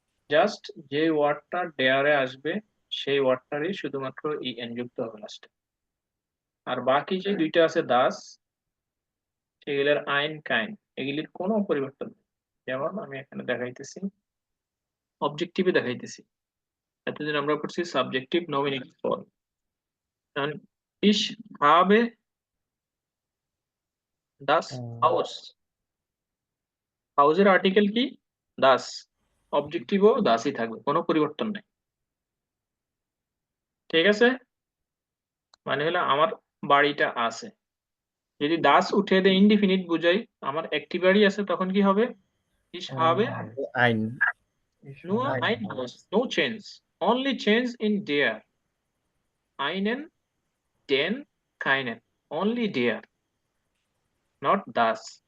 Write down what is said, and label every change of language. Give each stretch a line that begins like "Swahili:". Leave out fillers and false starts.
Bangla: Just যে ওয়ার্ডটা ডেয়ারে আসবে সেই ওয়ার্ডটারই শুধুমাত্র ইএন যুক্ত হবে লাস্টে। আর বাকি যে দুইটা আছে দাস, সেগুলোর আইন কাইন এগুলির কোনো পরিবর্তন নেই। যেমন আমি এখানে দেখাইতেছি, অবজেক্টিভে দেখাইতেছি, এতদিন আমরা পড়ছি subjective nominative form.
German: ich habe das Haus,
Bangla: হাউসের আর্টিকেল কি? দাস, অবজেক্টিভও দাসই থাকবে, কোনো পরিবর্তন নেই। ঠিক আছে, মানে হলো আমার বাড়িটা আছে। যদি দাস উঠে দেয় ইনডিফিনিট বুঝাই আমার একটি বাড়ি আছে, তখন কি হবে?
German: ich habe আইন nur ein Haus,
English: no change, only change in
German: der, einen, den, keinen,
English: only der, not das।